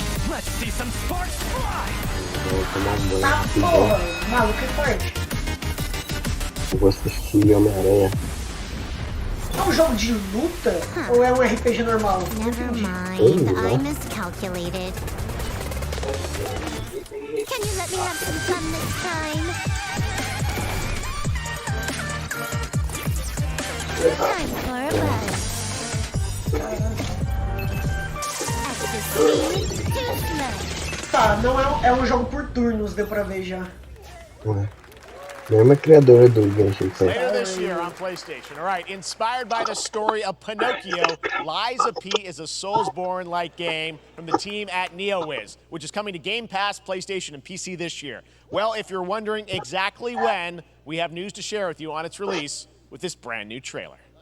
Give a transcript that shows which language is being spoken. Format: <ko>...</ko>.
<en>Let's see some sparks fly.</en> <pt>Tá, porra, maluco é forte. Eu vou assistir Homem-Aranha. É um jogo de luta ou é um RPG normal?</pt> <en>Never mind, I miscalculated. Can you let me have some fun this time? Time for a buzz. Ecstasy to smoke.</en> <pt>Tá, não é um jogo por turnos, deu pra ver já. Mesma criadora do Genshin Impact.</pt> <en>Later this year on PlayStation. All right, inspired by the story of Pinocchio, Lies of P is a Soulsborne-like game from the team at NeoWiz, which is coming to Game Pass, PlayStation, and PC this year. Well, if you're wondering exactly when, we have news to share with you on its release with this brand new trailer.</en>